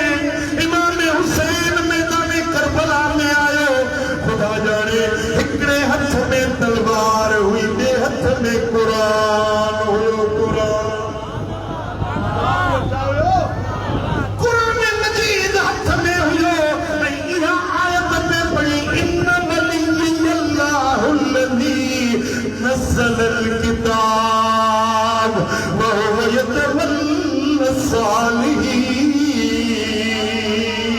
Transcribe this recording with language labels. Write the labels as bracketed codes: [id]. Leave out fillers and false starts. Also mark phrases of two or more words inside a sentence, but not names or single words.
[sd] इमाम हुसैन मैदान करबला में आयो, ख़ुदा जाने हिकिड़े हथ में तलवार हुई, ॿिए हथ में क़ुरान हुयो। क़ुरान मजीद हथ में हुयो ऐं इहा आयत में पढ़ी, [ar] إن وليي الله الذي نزل الكتاب و هو يتولى الصالحين.